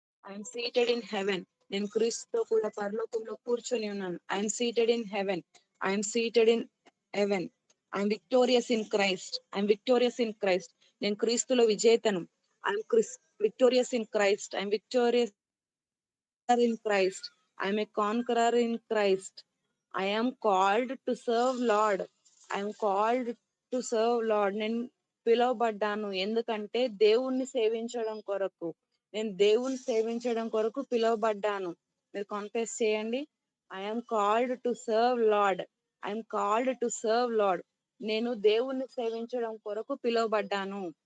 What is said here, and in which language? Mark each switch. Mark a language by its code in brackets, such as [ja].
[en] I'm seated in heaven. [te] నేను క్రీస్తుతో కూడా పరలోకంలో కూర్చొని ఉన్నాను. [en] I'm seated in heaven. I'm seated in heaven. I'm victorious in Christ. I'm victorious in Christ. [te] నేను క్రీస్తులో విజేతను. [en] I'm victorious in Christ. I'm victorious in Christ. I am a conqueror in Christ. I am called to serve Lord. I am called to serve Lord. [te] నేను పిలువబడ్డాను ఎందుకంటే దేవుణ్ణి సేవించడం కొరకు. నేను దేవుణ్ణి సేవించడం కొరకు పిలువబడ్డాను. మీరు కాన్ఫెస్ చేయండి. [en] I am called to serve Lord. I am called to serve Lord. [te] నేను దేవుణ్ణి సేవించడం కొరకు పిలువబడ్డాను.